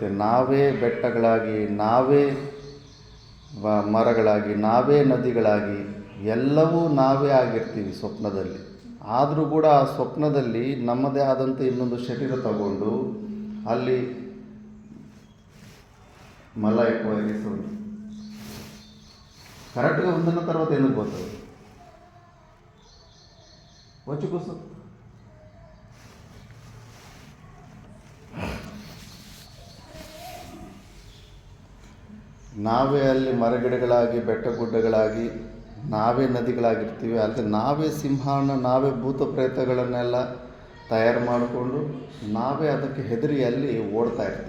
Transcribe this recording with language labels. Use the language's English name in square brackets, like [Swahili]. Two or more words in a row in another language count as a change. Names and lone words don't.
[Kannada] ನಾವೇ ಬೆಟ್ಟಗಳಾಗಿ, ನಾವೇ ಮರಗಳಾಗಿ, ನಾವೇ ನದಿಗಳಾಗಿ, ಎಲ್ಲವೂ ನಾವೇ ಆಗಿರ್ತೀವಿ ಸ್ವಪ್ನದಲ್ಲಿ. ಆದರೂ ಕೂಡ ಆ ಸ್ವಪ್ನದಲ್ಲಿ ನಮ್ಮದೇ ಆದಂಥ ಇನ್ನೊಂದು ಶರೀರ ತಗೊಂಡು ಅಲ್ಲಿ ಮಲ ಎಕ್ವೈರಿಸೋದು ಕರೆಕ್ಟ್గా [Telugu] ఉందన్న తర్వాత ఎందుకు పోతుంది వచ్చి కూర్చో. [Kannada] ನಾವೇ ಅಲ್ಲಿ ಮರಗಿಡಗಳಾಗಿ, ಬೆಟ್ಟಗುಡ್ಡಗಳಾಗಿ, ನಾವೇ ನದಿಗಳಾಗಿರ್ತೀವಿ. ಅಲ್ಲಿ ನಾವೇ ಸಿಂಹನ, ನಾವೇ ಭೂತ ಪ್ರೇತಗಳನ್ನೆಲ್ಲ ತಯಾರು ಮಾಡಿಕೊಂಡು ನಾವೇ ಅದಕ್ಕೆ ಹೆದರಿ ಅಲ್ಲಿ ಓಡ್ತಾ ಇರ್ತೀವಿ.